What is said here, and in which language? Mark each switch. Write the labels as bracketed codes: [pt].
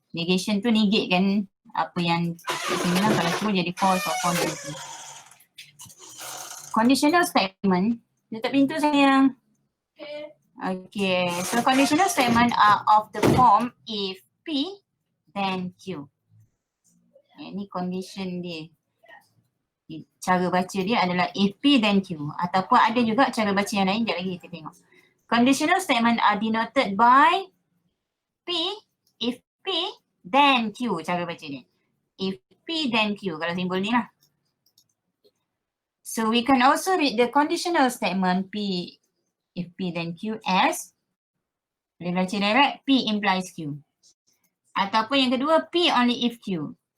[ms] Negation tu negate kan apa yang kat sini lah, kalau true jadi false or false jadi true. Conditional statement. Tutup pintu sayang. [en] Okay, so conditional statement are of the form if P then Q. [ms] Ini condition dia. Cara baca dia adalah [en] if P then Q. [ms] Ataupun ada juga cara baca yang lain, sekejap lagi kita tengok. [en] Conditional statement are denoted by P, if P, then Q, [ms] cara baca dia. [en] If P, then Q, [ms] kalau simbol ni lah. [en] So we can also read the conditional statement P, if P, then Q as, [ms] boleh baca direct, [en] P implies Q. [ms] Ataupun yang kedua, [en] P only if Q.